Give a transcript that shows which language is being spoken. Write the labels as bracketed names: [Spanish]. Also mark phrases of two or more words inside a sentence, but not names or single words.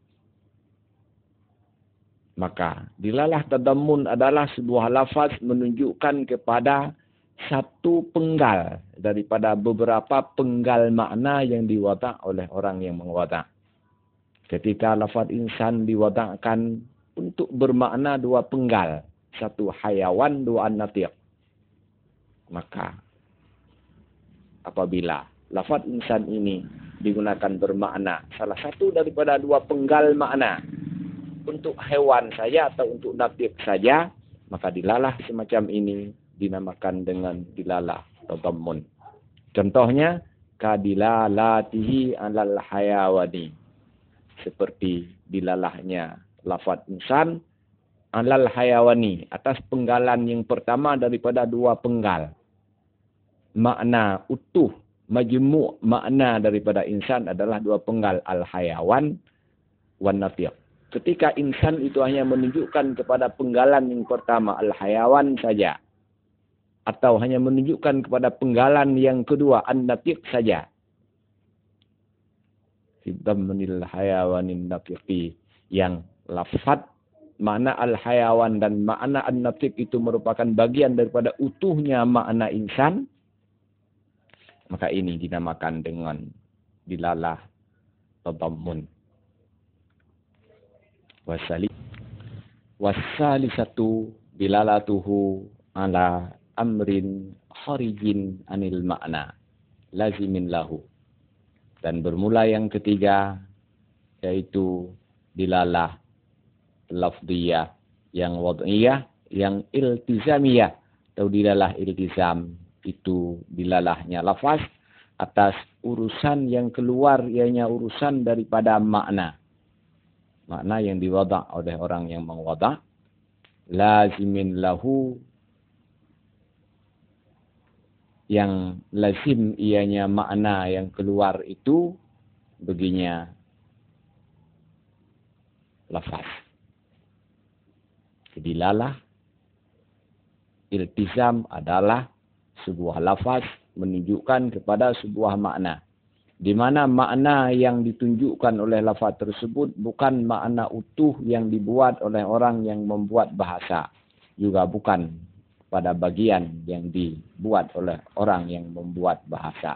[Malay] Maka [Arabic] دلالة التضمن [Malay] adalah sebuah lafaz menunjukkan kepada satu penggal daripada beberapa penggal makna yang diwada' oleh orang yang mengwada'. Ketika lafaz insan diwada'kan untuk bermakna dua penggal, satu hayawan, dua an-natiq. Maka apabila lafaz insan ini digunakan bermakna salah satu daripada dua penggal makna, untuk hewan saja atau untuk natiq saja, maka dilalah semacam ini dinamakan dengan [Arabic] دلالة التضمن. [Malay] Contohnya [Arabic] كدلالته على الحيوان, [Malay] seperti dilalahnya lafaz insan [Arabic] على الحيوان [Malay] atas penggalan yang pertama daripada dua penggal. Makna utuh, majmu' makna daripada insan adalah dua penggal, [Arabic] الحيوان والناطق. [Malay] Ketika insan itu hanya menunjukkan kepada penggalan yang pertama, al-hayawan saja, atau hanya menunjukkan kepada penggalan yang kedua, an-natiq saja, [Arabic] في ضمن الحيوان الناطق, [Malay] yang lafaz makna al-hayawan dan makna an-natiq itu merupakan bagian daripada utuhnya makna insan, maka ini dinamakan dengan [Arabic] دلالة التضمن. والثالثة دلالته على أمر خارج عن المعنى لازم له. [Malay] Dan bermula yang ketiga, yaitu [Arabic] دلالة لفظية [Malay] yang wad'iyah, yang iltizamiyah atau [Arabic] دلالة الالتزام, [Malay] itu dilalahnya lafaz atas urusan yang keluar, ianya urusan daripada makna. Makna yang diwada' oleh orang yang mengwada', [Arabic] لازم له, [Malay] yang lazim ianya makna yang keluar itu baginya lafaz. [Arabic] دلالة الالتزام [Malay] adalah sebuah lafaz menunjukkan kepada sebuah makna, di mana makna yang ditunjukkan oleh lafaz tersebut bukan makna utuh yang dibuat oleh orang yang membuat bahasa, juga bukan pada bagian yang dibuat oleh orang yang membuat bahasa.